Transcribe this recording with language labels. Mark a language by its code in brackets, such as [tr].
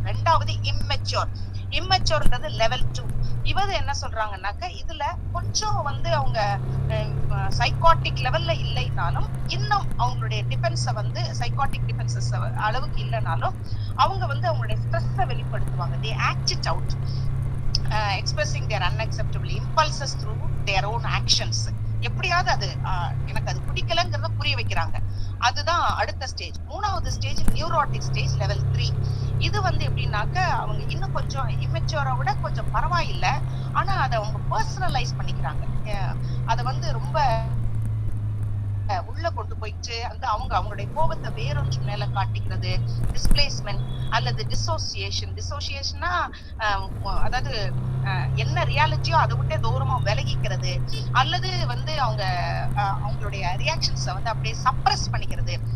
[ta] 2வது immature. இம்மெச்சூர்ன்றது level 2. இவது என்ன சொல்றாங்கன்னாக்க இதுல கொஞ்சம் வந்து அவங்க சைக்காட்டிக் லெவல்ல இல்லைனாலும் இன்னும் அவங்களுடைய டிஃபென்ஸை வந்து சைக்காட்டிக் டிஃபென்சஸ் அளவுக்கு இல்லைனாலும் அவங்க வந்து அவங்களுடைய ஸ்ட்ரெஸ்ஸை வெளிப்படுத்துவாங்க. [en] they act it out, expressing their unacceptable impulses through their own actions. [ta] எப்படியாவது அது எனக்கு அது பிடிக்கலங்கிறத புரிய வைக்கிறாங்க. அதுதான் அடுத்த ஸ்டேஜ். 3வது ஸ்டேஜ் நியூரோட்டிக் ஸ்டேஜ் லெவல் 3. இது வந்து எப்படின்னாக்க அவங்க இன்னும் கொஞ்சம் இம்மெச்சூரை விட கொஞ்சம் பரவாயில்லை, ஆனா அதை அவங்க பர்சனலைஸ் பண்ணிக்கிறாங்க. அதை வந்து ரொம்ப உள்ள கொண்டு போயிட்டு வந்து அவங்களுடைய கோபத்தை வேறொன்று மேல காட்டிக்கிறது, டிஸ்பிளேஸ்மெண்ட் அல்லது டிசோசியேஷன்னா அதாவது என்ன ரியாலிட்டியோ அதை விட்டே தூரமா விலகிக்கிறது, அல்லது வந்து அவங்களுடைய ரியாக்ஷன்ஸை வந்து அப்படியே சப்ரஸ் பண்ணிக்கிறது.